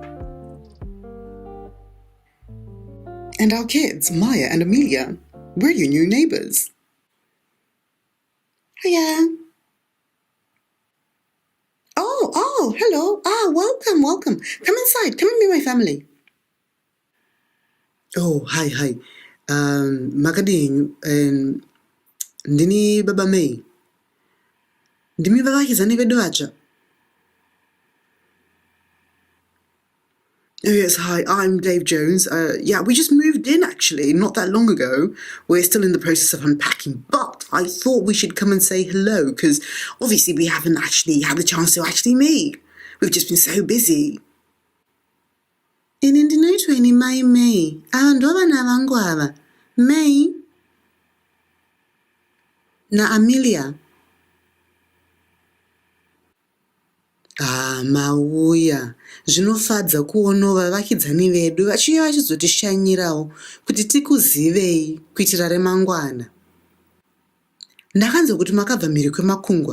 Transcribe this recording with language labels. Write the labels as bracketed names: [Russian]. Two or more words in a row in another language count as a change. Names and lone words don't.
[English] And our kids, Maya and Amelia. We're your new neighbours. Hiya. Oh, hello. Welcome. Come inside. Come and meet my family. Oh, hi. [Shona] Makadinyu, ndini Baba May. Ndimi vavakizani vedu vacha. [English] Oh yes, hi, I'm Dave Jones. We just moved in actually, not that long ago. We're still in the process of unpacking, but I thought we should come and say hello, because obviously we haven't actually had the chance to actually meet. We've just been so busy. [Shona] Ini ndinoitwa ini Mai May. Ava ndo vana vangu ava. May na Amelia. Mauya. Zvinofadza kuona vavakidzani vedu vachiuya vachizotishanyirawo kuti tikuzivei kuitira remangwana. Ndakanzwa kuti makabva mhiri kwemakungwa.